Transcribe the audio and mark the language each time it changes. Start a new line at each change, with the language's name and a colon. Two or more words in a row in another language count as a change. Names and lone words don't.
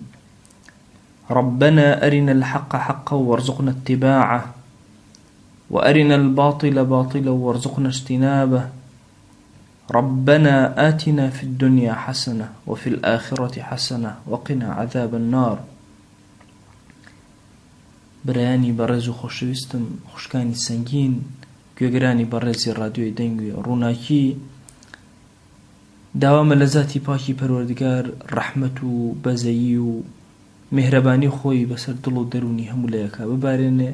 Arabic: ربنا أرنا الحق حقا وارزقنا اتباعه، وأرنا الباطل باطلا وارزقنا اجتنابه. ربنا آتنا في الدنيا حسنة وفي الآخرة حسنة وقنا عذاب النار.
Central Kurdish: برایانی بەڕێز و خۆشەویستم، خوشکانی سەنگین، گوێگرانی بەڕێزی ڕادیۆی دەنگوی ڕووناکی، داوامە لە ذاتی پاکی پەروەردگار ڕەحمەت و بەزەیی و میهرەبانی خۆی بەسەر دڵ و دەرونی هەموو لایەکە ببارێنێ.